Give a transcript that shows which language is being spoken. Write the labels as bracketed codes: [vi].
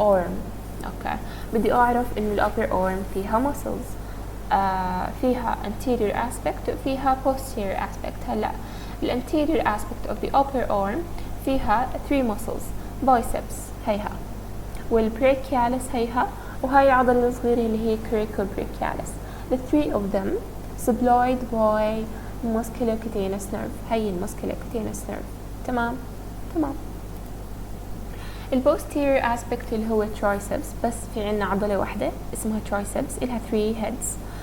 [ar] اوكي بدي اعرف انه الupper arm فيها muscles، فيها anterior aspect وفيها posterior aspect. هلا الانتيريور [en] aspect of the upper arm [ar] فيها 3 muscles، biceps هيها، والbrachialis هيها، وهاي العضلة الصغيرة اللي هي coracobrachialis. [en] the 3 of them supplied by musculocutaneous nerve. [ar] هي musculocutaneous nerve. تمام. البوستيريور aspect اللي هو triceps، بس في عنا عضلة واحدة اسمها triceps، إلها 3 heads.